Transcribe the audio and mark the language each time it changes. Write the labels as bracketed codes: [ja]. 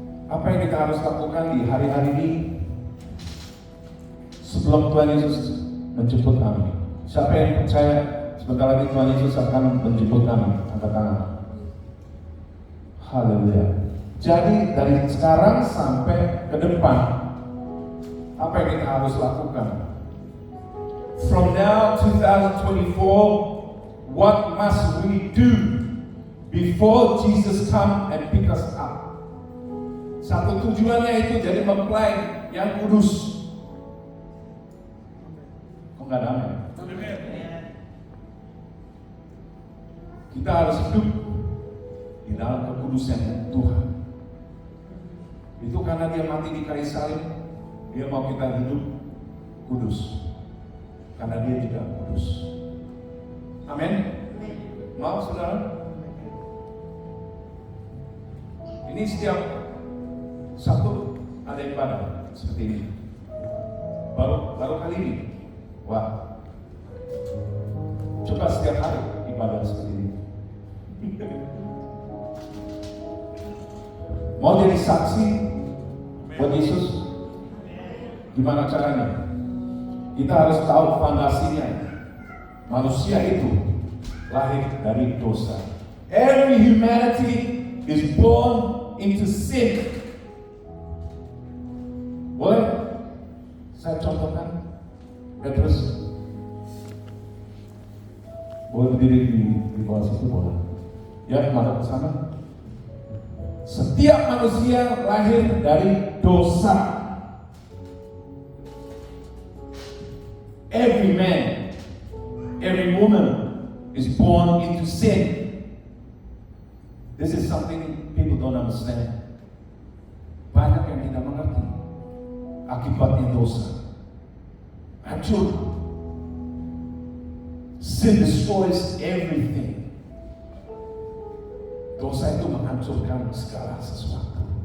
[id] Apa yang kita harus lakukan di hari-hari ini sebelum Tuhan Yesus menjemput kami? Siapa yang percaya sebentar lagi Tuhan Yesus akan menjemput kami? Angkat tangan. Haleluya. Jadi dari sekarang sampai ke depan, apa yang kita harus lakukan? [en] From now 2024, what must we do before Jesus come and pick us up? [id] Satu tujuannya itu jadi mempelai yang kudus. Kok nggak damai? Kita harus hidup di dalam kekudusan Tuhan. Itu karena Dia mati di kayu salib, Dia mau kita hidup kudus. Karena Dia juga kudus. Amin. Mau saudara? Ini setiap Sabtu ada ibadah seperti ini. Baru kali ini. Wah. Coba setiap hari ibadah seperti ini. Mau jadi saksi buat Yesus? Gimana caranya? Kita harus tahu fondasinya. Manusia itu lahir dari dosa. [en] Every humanity is born into sin. [id] Boleh saya contohkan? Petrus, boleh berdiri di bawah situ, boleh? Ya, madep ke sana. Setiap manusia lahir dari dosa. [en] Every man, every woman is born into sin. This is something people don't understand. [id] Banyak yang tidak mengerti akibatnya dosa. Hancur. [en] Sin destroys everything. [id] Dosa itu menghancurkan segala sesuatu.